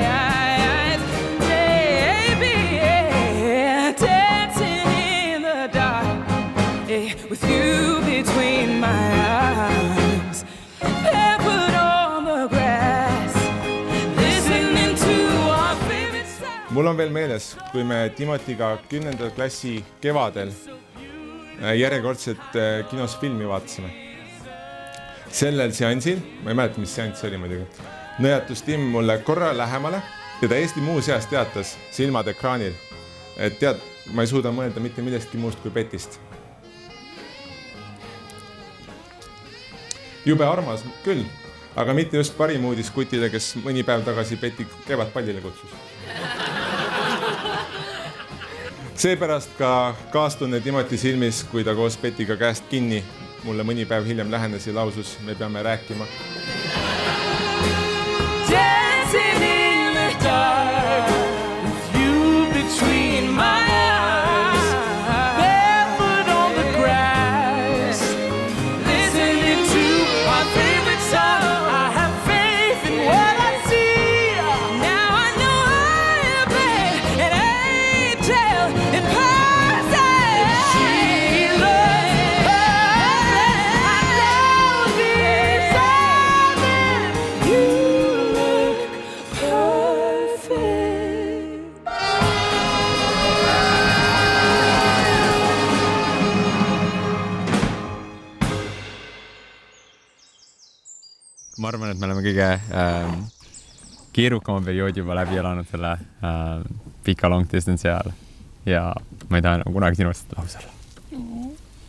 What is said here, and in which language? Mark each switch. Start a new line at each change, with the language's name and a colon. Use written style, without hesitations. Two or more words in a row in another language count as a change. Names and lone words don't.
English: Baby, dancing in the dark, with you between my arms. Barefoot on the grass, listening to our favorite song.
Estonian: Mul on veel meeles, kui me Timotiga 10. klassi kevadel järjekordselt kinos filmi vaatasime. Sellel seansil, ma ei mäleta, mis seanss oli muidugi, nõjatus Tim mulle korra lähemale ja ta Eesti muu seas teatas silmad ekraanil, et tead, ma ei suuda mõelda mitte millestki muust kui Petist. Jube armas küll, aga mitte just parim uudis kutile, kes mõni päev tagasi Peti kevadpallile kutsus. Seepärast ka kaastunne Timoti silmis, kui ta koos Petiga käest kinni mulle mõni päev hiljem lähenes ja lausus, me peame rääkima.
English: Dancing in the dark, with you between my arms. Barefoot on the grass, listening to our favorite song. I have faith in what I see. Now I know I am an angel in person. She looks perfect. I know this moment. You look perfect.
Estonian: Ma arvan, et me oleme kõige keerukama perioodi juba läbi elanud selle pika
English: long distance
Estonian: ajal ja ma ei taha kunagi sinust lahus olla.